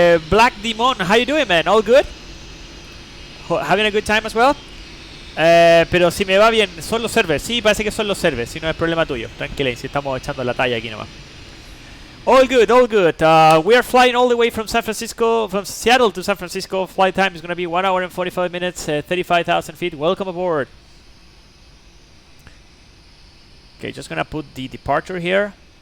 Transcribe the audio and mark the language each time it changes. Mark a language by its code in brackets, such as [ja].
[en] Black Demon, how you doing, man? All good? Having a good time as well? [es] Pero si me va bien, son los servers. Sí, parece que son los servers. Si no es problema tuyo. Tranquila, si estamos echando la talla aquí nomás. [en] All good, all good. We are flying all the way from San Francisco, from Seattle to San Francisco. Flight time is going to be 1 hour and 45 minutes, 35,000 feet. Welcome aboard. Okay, just going to put the departure here.